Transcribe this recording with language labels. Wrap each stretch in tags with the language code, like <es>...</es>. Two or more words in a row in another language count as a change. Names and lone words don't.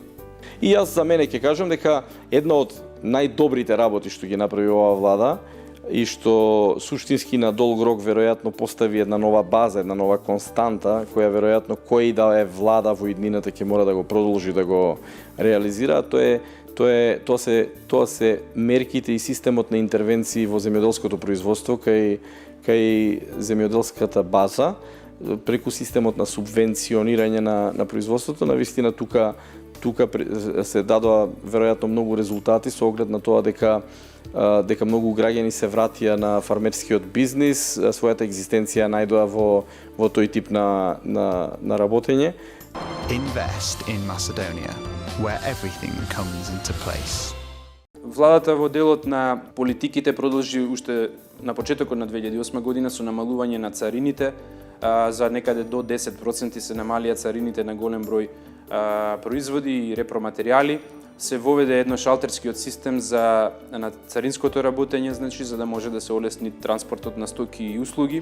<mk>И јас за мене ќе кажам дека една од најдобрите работи што ги направи оваа влада и што суштински на долг рок веројатно постави една нова база, една нова константа, која веројатно кој да е влада во иднината ќе мора да го продолжи да го реализира, тоа се мерките и системот на интервенции во земјоделското производство кај земјоделската база, преку системот на субвенционирање на производството. Навистина тука се дадоа веројатно многу резултати со оглед на тоа дека многу граѓани се вратија на фармерскиот бизнис, својата екзистенција најдоа во тој тип на работење.</mk> <en>Invest in Macedonia, where everything comes into place.</en> <mk>Владата во делот на политиките продолжи уште на почетокот на 2008 година со намалување на царините, за некаде до 10% се намалија царините на голем број производи и репроматеријали. Се воведе едно шалтерскиот систем на царинското работење, значи за да може да се олесни транспортот на стоки и услуги.</mk>